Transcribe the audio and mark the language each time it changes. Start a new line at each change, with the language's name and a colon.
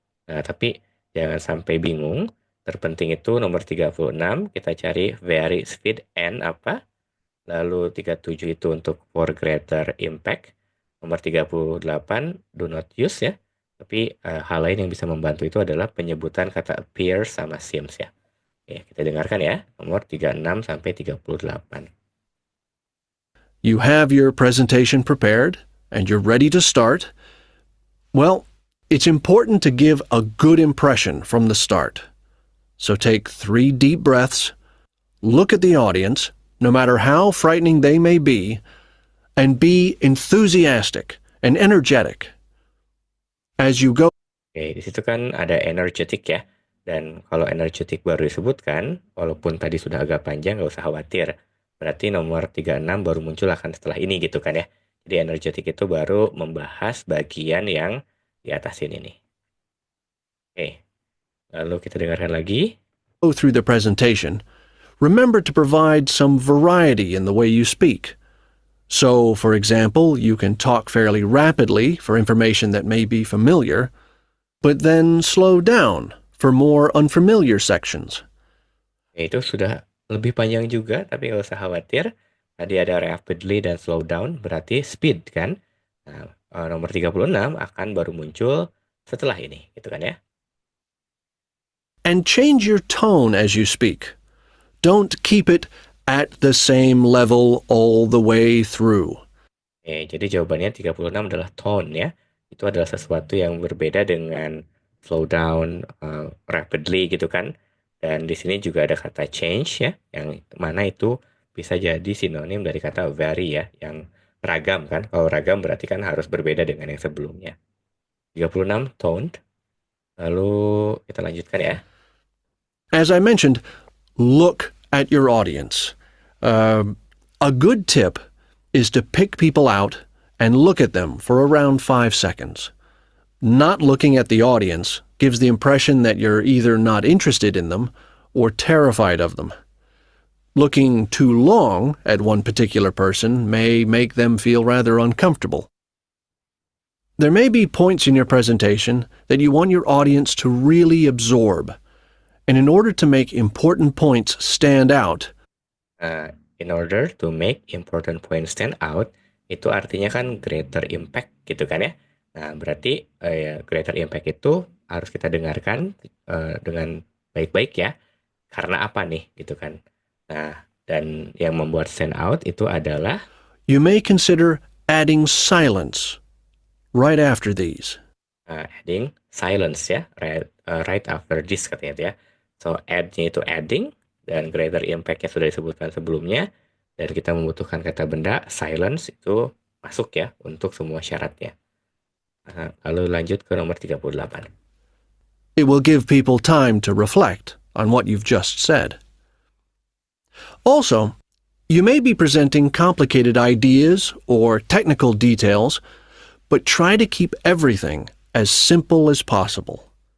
Indonesian: Nah, tapi jangan sampai bingung. Terpenting itu nomor 36, kita cari
English: very speed and
Indonesian: apa. Lalu 37 itu untuk for greater impact. Nomor 38,
English: do not use
Indonesian: ya. Tapi hal lain yang bisa membantu itu adalah penyebutan kata appear sama seems ya. Oke, kita dengarkan ya. Nomor 36 sampai 38.
English: You have your presentation prepared, and you're ready to start. Well, it's important to give a good impression from the start. So take 3 deep breaths, look at the audience, no matter how frightening they may be, and be enthusiastic and energetic. As you go.
Indonesian: Oke, di situ kan ada energetic ya. Dan kalau energetic baru disebutkan, walaupun tadi sudah agak panjang, nggak usah khawatir. Berarti nomor 36 baru muncul akan setelah ini gitu kan ya. Jadi energetic itu baru membahas bagian yang di atas ini nih. Oke, lalu kita dengarkan lagi.
English: Go through the presentation, remember to provide some variety in the way you speak. So, for example, you can talk fairly rapidly for information that may be familiar, but then slow down for more unfamiliar sections.
Indonesian: Itu sudah lebih panjang juga, tapi nggak usah khawatir. Tadi ada rapidly dan slow down, berarti speed kan. Nah, nomor 36 akan baru muncul setelah ini, gitu kan ya.
English: And change your tone as you speak. Don't keep it at the same level all the way through.
Indonesian: Jadi jawabannya 36 adalah tone ya. Itu adalah sesuatu yang berbeda dengan slow down, rapidly gitu kan. Dan di sini juga ada kata change ya, yang mana itu bisa jadi sinonim dari kata vary ya, yang ragam kan. Kalau ragam berarti kan harus berbeda dengan yang sebelumnya. 36 toned. Lalu kita lanjutkan ya.
English: As I mentioned, look at your audience. A good tip is to pick people out and look at them for around 5 seconds. Not looking at the audience gives the impression that you're either not interested in them or terrified of them. Looking too long at one particular person may make them feel rather uncomfortable. There may be points in your presentation that you want your audience to really absorb. And in order to make important points stand out, in order to make important points stand out,
Indonesian: itu artinya kan
English: greater impact
Indonesian: gitu kan ya. Nah, berarti greater impact itu harus kita dengarkan dengan baik-baik ya. Karena apa nih gitu kan. Nah, dan yang membuat stand out itu adalah
English: you may consider adding silence right after these.
Indonesian: Adding silence ya,
English: right after this
Indonesian: katanya itu ya. So, add-nya itu adding, dan greater impact-nya sudah disebutkan sebelumnya, dan kita membutuhkan kata benda, silence itu masuk ya untuk semua syaratnya. Lalu lanjut ke nomor 38.
English: It will give people time to reflect on what you've just said. Also, you may be presenting complicated ideas or technical details, but try to keep everything as simple as possible.